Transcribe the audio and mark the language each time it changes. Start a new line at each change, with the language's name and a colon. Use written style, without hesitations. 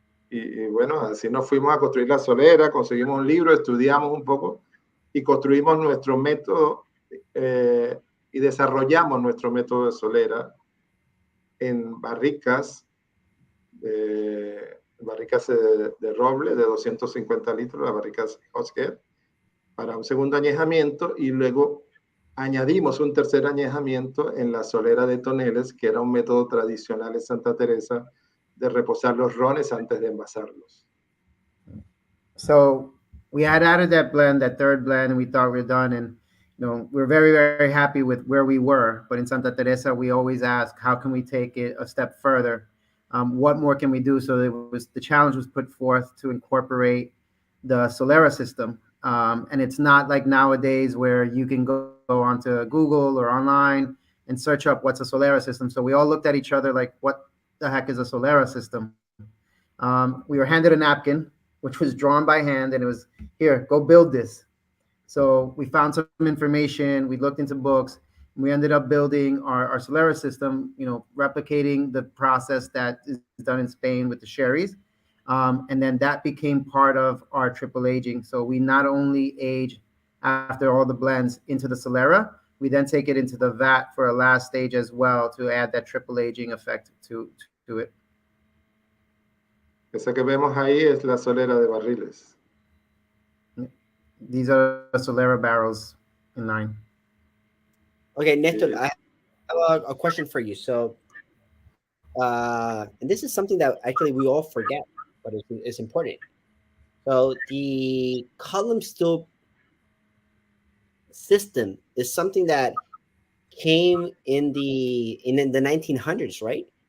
Spanish: Y bueno, así nos fuimos a construir la solera, conseguimos un libro, estudiamos un poco y construimos nuestro método y desarrollamos nuestro método de solera en barricas de roble de 250 litros, las barricas Oscar, para un segundo añejamiento, y luego añadimos un tercer añejamiento en la solera de toneles, que era un método tradicional en Santa Teresa de reposar los rones antes de envasarlos.
English: So we had added that blend, that third blend, and we thought we were done. And we're very, very happy with where we were. But in Santa Teresa, we always ask, how can we take it a step further? What more can we do? So the challenge was put forth to incorporate the Solera system. And it's not like nowadays where you can go onto Google or online and search up what's a Solera system. So we all looked at each other like, what the heck is a Solera system? We were handed a napkin, which was drawn by hand, and it was, here, go build this. So we found some information, we looked into books, and we ended up building our Solera system, replicating the process that is done in Spain with the sherries. And then that became part of our triple aging. So we not only age after all the blends into the Solera, we then take it into the vat for a last stage as well to add that triple aging effect to it.
Spanish: Esa que vemos ahí es la solera de barriles.
English: These are the Solera barrels in line. Okay, Nestor, I have a question for you. So, and this is something that actually we all forget, but it's important. So the column still system is something that came in the 1900s, right?